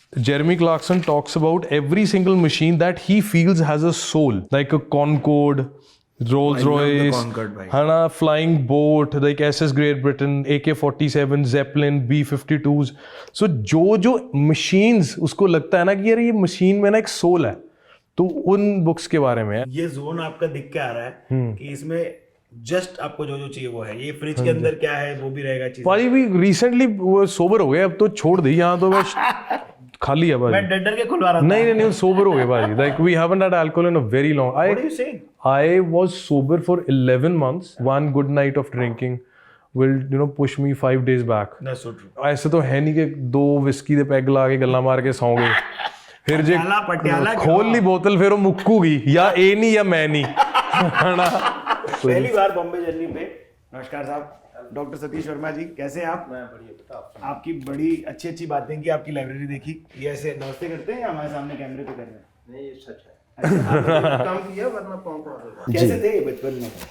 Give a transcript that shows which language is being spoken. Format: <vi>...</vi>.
<en>Jeremy Clarkson talks about every single machine that he feels has a soul, like a Concorde, Rolls-Royce,</en> <hi>है ना,</hi> <en>flying boat, like SS Great Britain, AK-47, Zeppelin, B-52s.</en> <hi>So जो machines उसको लगता है ना कि यार ये machine में ना एक soul है. तो उन books के बारे में ये zone आपका दिख के आ रहा है कि इसमें जस्ट आपको जो चाहिए वो है. ये फ्रिज के अंदर क्या है वो भी रहेगा चीज. भाई भी रिसेंटली वो सोबर हो गए, अब तो छोड़ दी यहाँ. तो बस खाली है मैं भाजी डर डर के खुलवा रहा था। नहीं सोबर हो गए भाजी</hi> <en>Like we haven't had alcohol in a very long What are you saying? I was sober for 11 months. One good night of drinking will push me 5 days back. That's so true.</en> <hi>ऐसे तो है नहीं कि 2 whisky</hi> <pa>ਦੇ peg ਲਾ ਕੇ ਗੱਲਾਂ ਮਾਰ ਕੇ ਸੌਂਗੇ ਫਿਰ ਜੇ</pa> <hi>पटियाला</hi> <pa>ਖੋਲ ਲਈ ਬੋਤਲ ਫਿਰ ਉਹ ਮੁੱਕੂਗੀ ਜਾਂ ਇਹ ਨਹੀਂ ਜਾਂ ਮੈਂ ਨਹੀਂ ਹਨਾ</pa> <hi>पहली बार बॉम्बे जर्नी पे। नमस्कार साहब, डॉक्टर सतीश वर्मा जी, कैसे हैं आप? मैं बढ़िया बेटा। आपकी बड़ी अच्छी बातें की, आपकी लाइब्रेरी देखी। ये ऐसे नमस्ते करते हैं या हमारे सामने कैमरे पे कर रहे हैं? नहीं, ये सच है। काम किया वरना पाँव कैसे थे बचपन में?</hi>